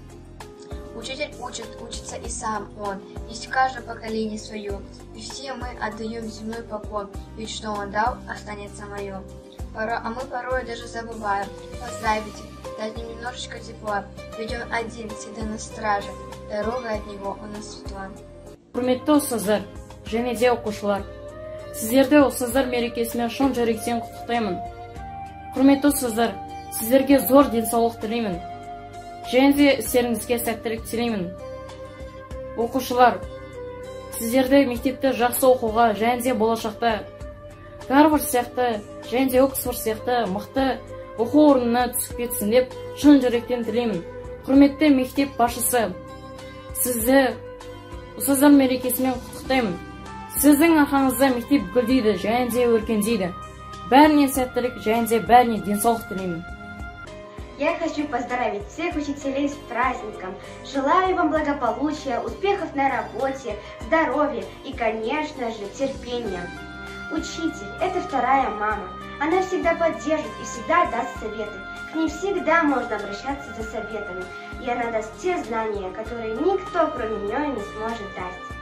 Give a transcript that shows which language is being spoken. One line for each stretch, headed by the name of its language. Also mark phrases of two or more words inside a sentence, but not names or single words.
Russian: Учитель учится и сам он, есть в каждом поколении свое, и все мы отдаем земной поклон, ведь что он дал, останется мое. А мы порой даже забываем поздравить, дать им немножечко тепла, ведь он один, всегда на страже, дорога от него у нас светла.
Kazakh: Құрметті ұстаздар, және де оқушылар, сіздерді ұстаздар мерекесімен шын жүректен құттықтаймын. Құрметті ұстаздар, сіздерге зор денсаулық тілеймін. Және де істеріңізге сәттілік тілеймін. Оқушылар, сіздерді мектепті жақсы оқуға, және де болашақта Гарвард сияқты, және де Оксфорд сияқты мықты оқу орнына түсіп кетсін деп шын жүректен тілеймін. Құрметті мектеп басшысы, сізді ұстаздар мерекесімен құттықтаймын. Сіздің арқаңызда мектеп гүлдейді, және де өркендейді. Бәріне сәттілік, және де бәріне денсаулық тілеймін.
Russian: Я хочу поздравить всех учителей с праздником. Желаю вам благополучия, успехов на работе, здоровья и, конечно же, терпения. Учитель – это вторая мама. Она всегда поддержит и всегда даст советы. К ней всегда можно обращаться за советами. И она даст те знания, которые никто, кроме нее, не сможет дать.